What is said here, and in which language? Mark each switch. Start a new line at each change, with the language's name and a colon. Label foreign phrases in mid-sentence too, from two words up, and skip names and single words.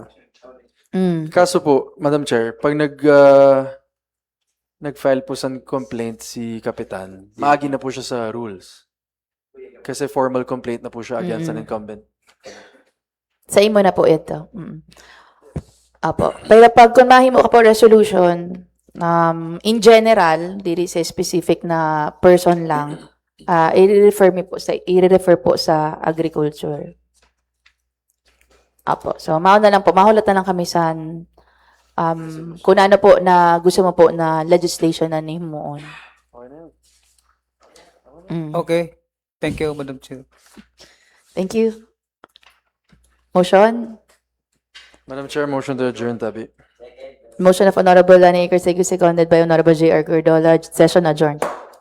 Cebuano: Kaso po, Madam Chair, pag nag-file po sa complaint si Kapitan, maagi na po siya sa rules.
Filipino: Kasi
English: formal complaint
Filipino: na po siya
English: against an incumbent.
Cebuano: Sa imo na po ito. Apo. Pero pag kung mahimo ka po resolution,
English: in general,
Cebuano: dili sa specific na person lang, i-refer po sa agriculture. Apo. So, mao na lang po. Mahulat na lang kami sa kung ano po na gusto mo po na legislation na nihimuon.
English: Okay. Thank you, Madam Chair. Thank you. Motion? Madam Chair, motion to adjourn, tabi. Motion of Honorable Lani Iker Segue, seconded by Honorable J.R. Gordola. Session adjourned.